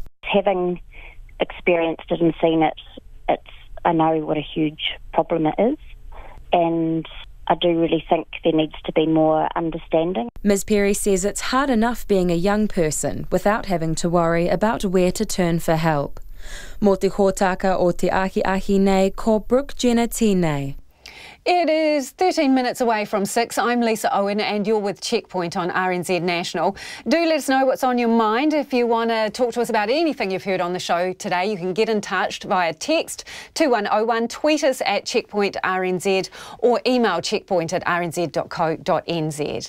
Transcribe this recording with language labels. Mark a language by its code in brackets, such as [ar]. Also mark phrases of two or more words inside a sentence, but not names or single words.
[en] Having experienced it and seen it, I know what a huge problem it is, and I do really think there needs to be more understanding. Ms Perry says it's hard enough being a young person without having to worry about where to turn for help. [mi] Mō te hōtaka o te ahi nei, ko Brooke Jenner tēnei. [en] It is 13 minutes away from 6. I'm Lisa Owen and you're with Checkpoint on RNZ National. Do let us know what's on your mind. If you want to talk to us about anything you've heard on the show today, you can get in touch via text 2101, tweet us at Checkpoint RNZ or email checkpoint@rnz.co.nz.